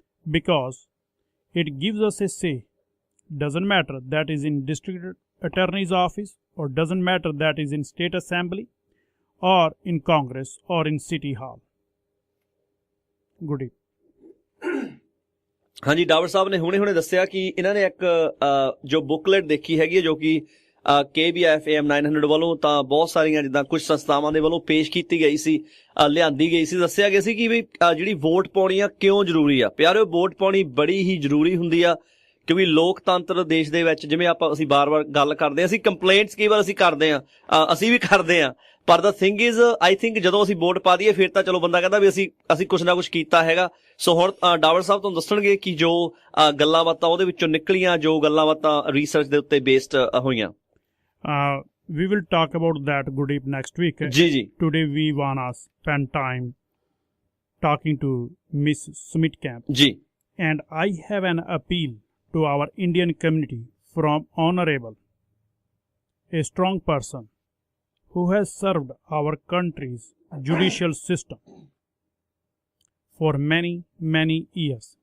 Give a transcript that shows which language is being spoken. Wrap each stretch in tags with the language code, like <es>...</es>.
<en>Because it gives us a say. Doesn't matter that is in district attorney's office, or doesn't matter that is in state assembly or in Congress or in city hall. Good evening.</en> <pa>ਹਾਂਜੀ, ਡਾਵਰ ਸਾਹਿਬ ਨੇ ਹੁਣੇ ਦੱਸਿਆ ਕਿ ਇਹਨਾਂ ਨੇ ਇੱਕ ਜੋ booklet ਦੇਖੀ ਹੈਗੀ ਹੈ ਜੋ ਕਿ KBIF AM 900 ਵੱਲੋਂ ਤਾਂ ਬਹੁਤ ਸਾਰੀਆਂ ਜਿੱਦਾਂ ਕੁਝ ਸੰਸਥਾਵਾਂ ਦੇ ਵੱਲੋਂ ਪੇਸ਼ ਕੀਤੀ ਗਈ ਸੀ, ਲਿਆਂਦੀ ਗਈ ਸੀ। ਦੱਸਿਆ ਗਿਆ ਸੀ ਕਿ ਵੀ ਜਿਹੜੀ ਵੋਟ ਪਾਉਣੀ ਆ ਕਿਉਂ ਜ਼ਰੂਰੀ ਆ। ਪਿਆਰਿਓ, ਵੋਟ ਪਾਉਣੀ ਬੜੀ ਹੀ ਜ਼ਰੂਰੀ ਹੁੰਦੀ ਆ ਕਿਉਂਕਿ ਲੋਕਤੰਤਰ ਦੇਸ਼ ਦੇ ਵਿੱਚ, ਜਿਵੇਂ ਅਸੀਂ ਬਾਰ-ਬਾਰ ਗੱਲ ਕਰਦੇ ਹਾਂ, ਅਸੀਂ ਕੰਪਲੇਂਟਸ ਕਈ ਵਾਰ ਅਸੀਂ ਕਰਦੇ ਹਾਂ, ਅਸੀਂ ਵੀ ਕਰਦੇ ਹਾਂ, ਪਰ</pa> <en>the thing is I think</en> <pa>ਜਦੋਂ ਅਸੀਂ ਵੋਟ ਪਾ ਦਈਏ ਫਿਰ ਤਾਂ ਚਲੋ ਬੰਦਾ ਕਹਿੰਦਾ ਵੀ ਅਸੀਂ ਕੁਛ ਨਾ ਕੁਛ ਕੀਤਾ ਹੈਗਾ। ਸੋ ਹੁਣ ਡਾਵਰ ਸਾਹਿਬ ਤੁਹਾਨੂੰ ਦੱਸਣਗੇ ਕਿ ਜੋ ਗੱਲਾਂ ਬਾਤਾਂ ਉਹਦੇ ਵਿੱਚੋਂ ਨਿਕਲੀਆਂ, ਜੋ ਗੱਲਾਂ ਬਾਤਾਂ ਰਿਸਰਚ ਦੇ ਉੱਤੇ ਬੇਸਡ ਹੋਈਆਂ।</pa> <en>We will talk about that, Gurdeep, next week. जी जी। Today we wanna spend time talking to Miss Smittcamp. जी। And I have an appeal to our Indian community from Honorable, a strong person who has served our country's judicial system for many years</en>